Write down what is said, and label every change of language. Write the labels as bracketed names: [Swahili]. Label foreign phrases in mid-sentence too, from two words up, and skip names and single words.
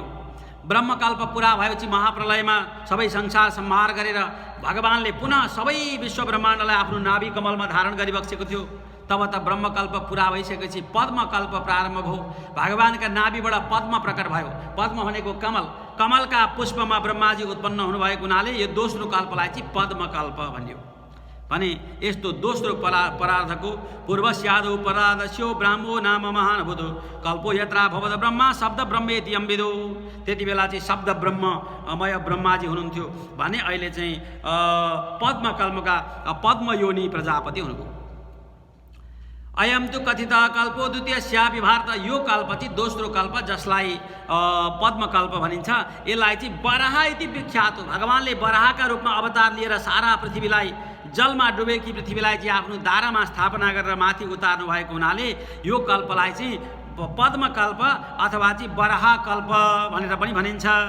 [Nepali] ब्रह्मकल्प पुरा भएपछि महाप्रलयमा सबै संसार संहार गरेर भगवानले पुनः सबै विश्व ब्रह्माण्डलाई आफ्नो नाभि कमलमा धारण गरिबक्सेको थियो। तब त ब्रह्मकल्प पुरा भइसकेपछि पद्मकल्प प्रारम्भ भयो। भगवानका नाभिबाट पद्म प्रकट भयो। पद्म भनेको कमल, कमलका पुष्पमा ब्रह्माजी उत्पन्न हुनुभएको हुनाले यो दोस्रो कल्पलाई चाहिँ पद्मकल्प भनियो भने यस्तो दोस्रो परार्धको [Sanskrit] पूर्वस्यादौ परार्धस्यो ब्राह्मो नाम महानभूतो कल्पो यत्रा भवद ब्रह्मा शब्द ब्रह्मेति अम्बिदो। [Nepali] त्यति बेला चाहिँ शब्द ब्रह्ममय ब्रह्माजी हुनुहुन्थ्यो भने अहिले चाहिँ पद्मकल्पका पद्मयोनि प्रजापति हुनुभयो। [Sanskrit] अयम तु कथित कल्पो द्वितीयस्यापि भारत। [Nepali] यो कल्प चाहिँ दोस्रो कल्प जसलाई पद्मकल्प भनिन्छ, यसलाई चाहिँ [Sanskrit] बराह इति विख्यात [Nepali] हो। भगवानले बराहका रूपमा अवतार लिएर सारा पृथ्वीलाई जलमा डुबेकी पृथ्वीलाई चाहिँ आफ्नो दारामा स्थापना गरेर माथि उतार्नु भएको हुनाले यो कल्पलाई चाहिँ पद्मकल्प अथवा चाहिँ बराह कल्प भनेर पनि भनिन्छ।